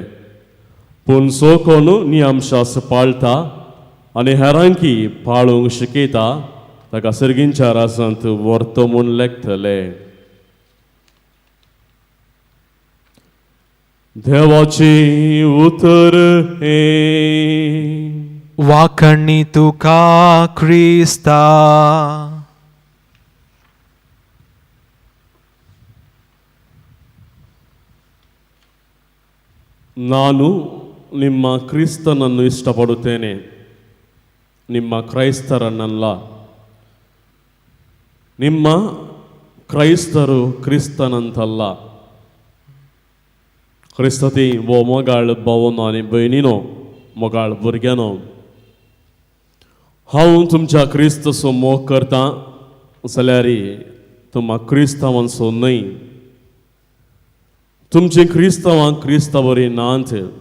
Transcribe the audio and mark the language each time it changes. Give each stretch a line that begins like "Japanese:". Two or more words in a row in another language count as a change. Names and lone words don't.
Konkani: पूण जो कोण नियमशास्त्र पाळटा आनी हेरांकी पाळूंक शिकयता ताका सर्गींच्या रासांत व्हरतो म्हूण लेखतले. देवाची उतर हे. वाकणी तुका क्रिस्ता.
Kannada: ನಾನು ನಿಮ್ಮ ಕ್ರಿಸ್ತನನ್ನು ಇಷ್ಟಪಡುತ್ತೇನೆ, ನಿಮ್ಮ ಕ್ರೈಸ್ತರನ್ನಲ್ಲ. ನಿಮ್ಮ ಕ್ರೈಸ್ತರು ಕ್ರಿಸ್ತನಂತಲ್ಲ.
Konkani: क्रिस्तती वो मोगाळ भावनो आनी भयणीनो, मोगाळ भुरग्यानो, हांव तुमच्या क्रिस्तचो मोग करतां जाल्यार तुमकां क्रिस्तांवांचो न्हय. तुमचे क्रिस्तांवांक क्रिस्तावरी नांत.